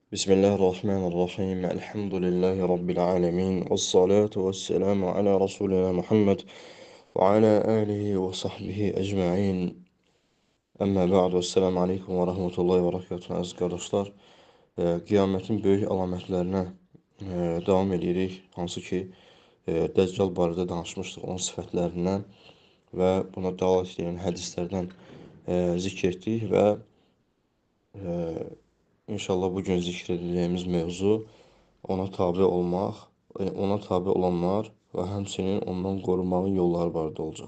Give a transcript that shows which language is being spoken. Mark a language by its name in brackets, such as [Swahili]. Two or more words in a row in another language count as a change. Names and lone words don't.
[Arabic] بسم الله الرحمن الرحيم الحمد لله رب العالمين والصلاة والسلام على رسولنا محمد وعلى آله وصحبه أجمعين. أما بعد والسلام عليكم ورحمة الله وبركاته [Azerbaijani] əziz qardaşlar. Qiyamətin böyük əlamətlərinə davam edirik. Hansı ki, Dəccal barədə danışmışdıq, onun sifətlərindən və buna dəlalət edən hədislərdən zikr etdik və inşallah bugün zikr edəcəyimiz mövzu ona tabe olmaq, ona tabe olanlar və həmçinin ondan qorunmağın yolları barədə olacaq.